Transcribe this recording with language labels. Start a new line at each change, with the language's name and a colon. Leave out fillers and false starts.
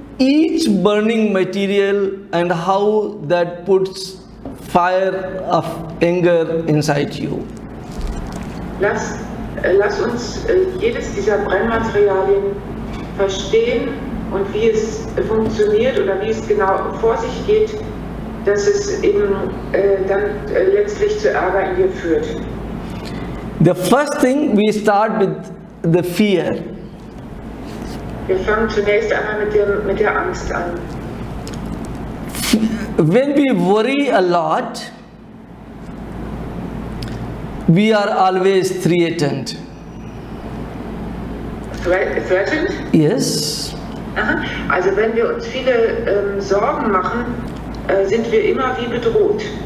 English: each burning material and how that puts fire of anger inside you.
German: Lass uns jedes dieser Brennmaterialien verstehen und wie es funktioniert oder wie es genau vor sich geht, dass es eben dann letztlich zu Ärger in dir führt.
English: The first thing, we start with the fear.
German: Wir fangen zunächst einmal mit der Angst an.
English: When we worry a lot, we are always threatened. Threatened? Yes. Aha.
German: Also wenn wir uns viele Sorgen machen, sind wir immer wie bedroht.